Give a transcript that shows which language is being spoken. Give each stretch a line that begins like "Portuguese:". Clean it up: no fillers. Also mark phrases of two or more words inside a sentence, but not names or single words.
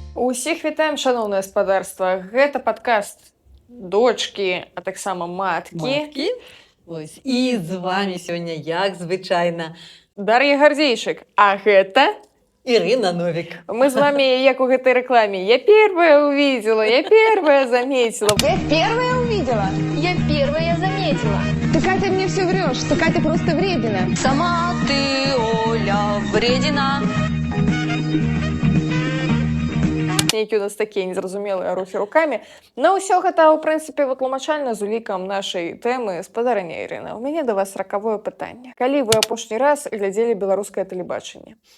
Belarusian: Усіх вітаем, шаноўнае спадарства. Гэта падкаст дочкі, а таксама маткі. Ось. І з вами сёння, як звычайна, Дар'я Гардзейчык. А гэта Ірына Новік. мы з вами, як у гэтай рэкламе.
Russian: Я первая увидела, я первая заметила. Я первая увидела. Я первая заметила. Ты, Катя, мне все врешь, что Катя просто вредина. Сама ты, Оля, вредина.
Belarusian: Нейкі у нас такія незразумелыя рухі рукамі. На ўсё гэта, ў прынцыпе, вытлумачальна з улікам нашай тэмы спадарня Ірына. У мяне да вас ракавое пытанне. Калі вы апошні раз глядзелі беларускае тэлебачанне?